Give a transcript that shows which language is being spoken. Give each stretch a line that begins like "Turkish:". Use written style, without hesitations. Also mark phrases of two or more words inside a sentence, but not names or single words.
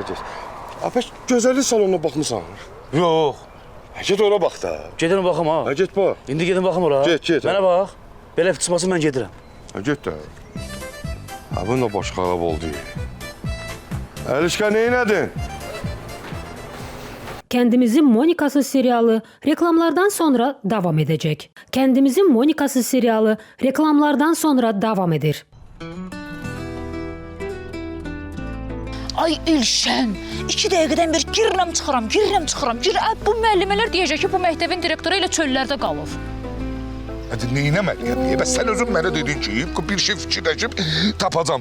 Azerbaijani: Apəş, gözəllik salonuna baxmısan? Yox, Get ora bax da. Gedirəm baxım ha. Ha, get bax. İndi gedim baxım ora. Get. Mənə bax. Belə çıxmasın mən gedirəm. Ha, get də. Ha, bu da baş xarab oldu. Əlişka, neynədin?
Turkish: Kendimizin Monikası serialı reklamlardan sonra devam edecek. Kendimizin Monikası serialı reklamlardan sonra devam eder.
Azerbaijani: Ay Elşən, 2 dəqiqədən bir girirəm çıxıram. Bu müəllimələr deyəcək ki, bu məktəbin direktoru ilə çöllərdə qalıb. Hadi neynəməliyəm? Bəs sən özün mənə dedin ki, bir şey fikirləşib tapacam.